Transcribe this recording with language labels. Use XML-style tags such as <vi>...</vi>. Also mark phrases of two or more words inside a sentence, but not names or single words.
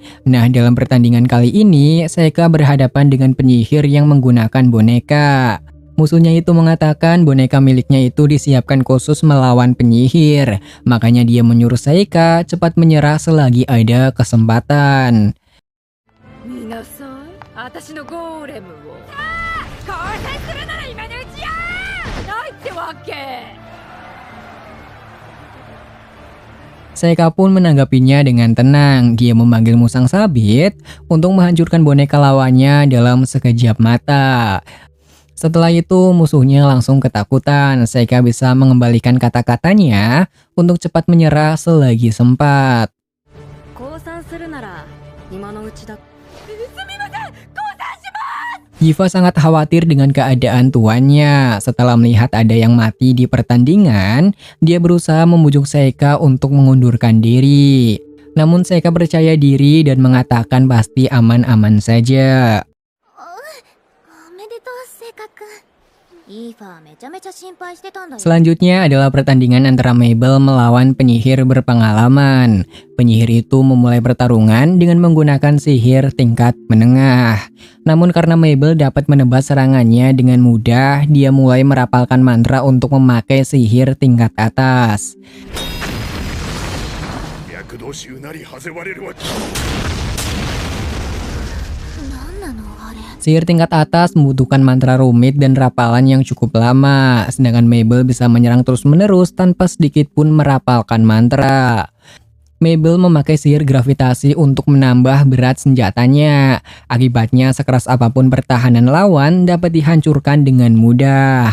<id>Nah, dalam pertandingan kali ini, Saika berhadapan dengan penyihir yang menggunakan boneka. Musuhnya itu mengatakan boneka miliknya itu disiapkan khusus melawan penyihir. Makanya dia menyuruh Saika cepat menyerah selagi ada kesempatan.</id> <ja>見なさい。私のゴーレムを。交戦するなら今のうちや。ないってわけ。</ja> <id>Saika pun menanggapinya dengan tenang. Dia memanggil musang sabit untuk menghancurkan boneka lawannya dalam sekejap mata. Setelah itu musuhnya langsung ketakutan. Seika bisa mengembalikan kata-katanya untuk cepat menyerah selagi sempat.</id> <ja>降参するなら今のうちだ。</ja> <id>Yiva sangat khawatir dengan keadaan tuannya. Setelah melihat ada yang mati di pertandingan, dia berusaha membujuk Seika untuk mengundurkan diri. Namun Seika percaya diri dan mengatakan pasti aman-aman saja.</id> <ja>おめでとうセイカくん。イーファーめちゃめちゃ心配してたんだよ。</ja> <id>Selanjutnya adalah pertandingan antara Mabel melawan penyihir berpengalaman. Penyihir itu memulai pertarungan dengan menggunakan sihir tingkat menengah. Namun karena Mabel dapat menebas serangannya dengan mudah, dia mulai merapalkan mantra untuk memakai sihir tingkat atas.</id> <ja>脈動しうなりはぜわれるわ。なんなのあれ。</ja> <id>Sihir tingkat atas membutuhkan mantra rumit dan rapalan yang cukup lama, sedangkan Mabel bisa menyerang terus-menerus tanpa sedikit pun merapalkan mantra. Mabel memakai sihir gravitasi untuk menambah berat senjatanya. Akibatnya sekeras apapun pertahanan lawan dapat dihancurkan dengan mudah.</id>